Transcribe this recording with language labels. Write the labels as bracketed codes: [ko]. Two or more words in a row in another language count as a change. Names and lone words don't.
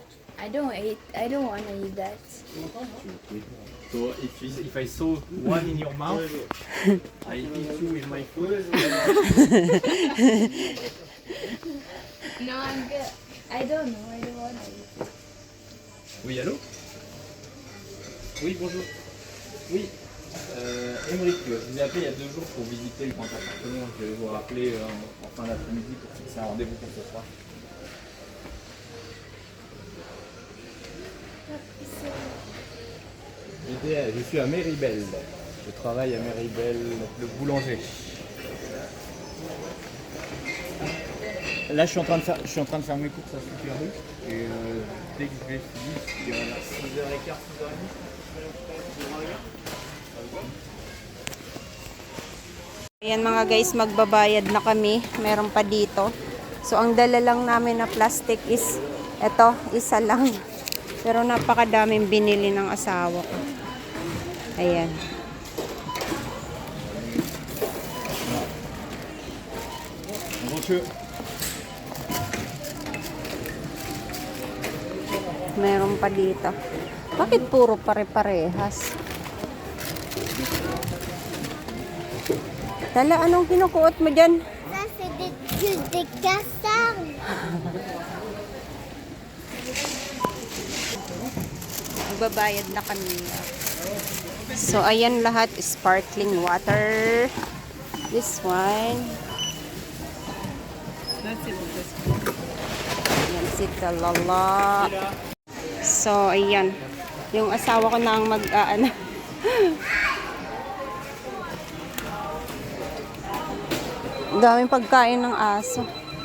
[en] I don't want to eat that. So if I saw one in your mouth, I eat you with my foot. No, I'm good. I don't know. I don't want to eat. [fr] Oui, allô? Oui, bonjour. Oui, Émeric, je vous ai appelé il y a 2 jours pour visiter le grand appartement. Je vais vous rappeler en fin d'après-midi pour fixer un rendez-vous pour ce soir. Je suis à Méribel. Je travaille à Méribel, le boulanger. Là, je suis en train de faire mes courses à Super U. Et dès que je vais finir, il va vers 6h15, 6h30. [tl] Ayan mga guys, magbabayad na kami. Meron pa dito. So, ang dala lang namin na plastic is, eto, isa lang. Pero napakadaming binili ng asawa ko. Ayan. [fr] Bonjour. [tl] Meron pa dito. Bakit puro pare-parehas? Tala, anong kinukuot mo dyan? [fr] Ça, c'est des culs de cassard. [tl] Magbabayad na kami. So, ayan lahat. [en] Sparkling water. This one. [tl] Ayan, sitalala. So, ayan. Yung asawa ko na ang mag-aano. Daming pagkain ng aso.